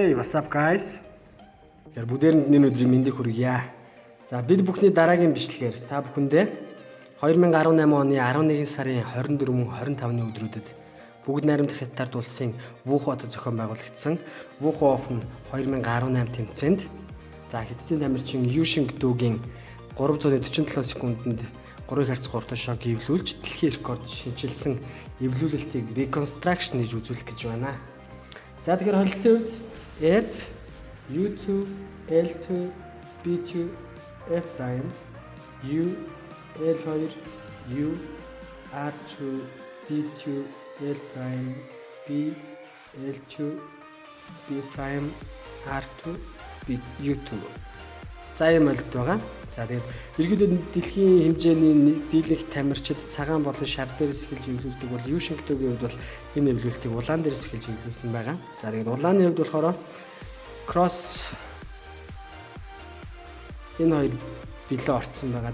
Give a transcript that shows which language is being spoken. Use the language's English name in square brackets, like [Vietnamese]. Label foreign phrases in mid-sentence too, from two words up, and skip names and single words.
[English] What's up guys? [Mongolian] Тэгэхээр бүгдээрэнд энэ өдрийн мэндийг хүргье. За бид бүхний дараагийн бичлэгээр та бүхэндээ 2018 оны 11 сарын 24 мөн 25-ны өдрүүдэд бүгд найрамдах Хятад улсын Вухо хотод зохион байгуулагдсан Вухо Open 2018 тэмцээнд за Хятадын тамирчин Юшин Гдүүгийн 347 секундэд 3x3 шог эвлүүлж дэлхийн рекорд шинжилсэн эвлүүлэлтийг reconstruction гэж үзүүлэх гэж байна. За тэгэхээр холилтын үед F, U2, L2, B2, F prime, U, L2, U, R2, D2, L prime, B, L2, B prime, R2, B, U2. За ийм ойлголт байгаа. За тэгээд ерөнхийдөө дэлхийн хэмжээний дийлэнх тамирчид цагаан болон шар дээрээс эхэлж эвлүүлдэг бол Юшин Гдүүгийн хувьд бол энэ эвлүүлэлтийг улаан дээрээс эхэлж эвлүүлсэн байгаа. За тэгээд улааны хувьд болохоор кросс энэ хоёр билээ орцсон байгаа.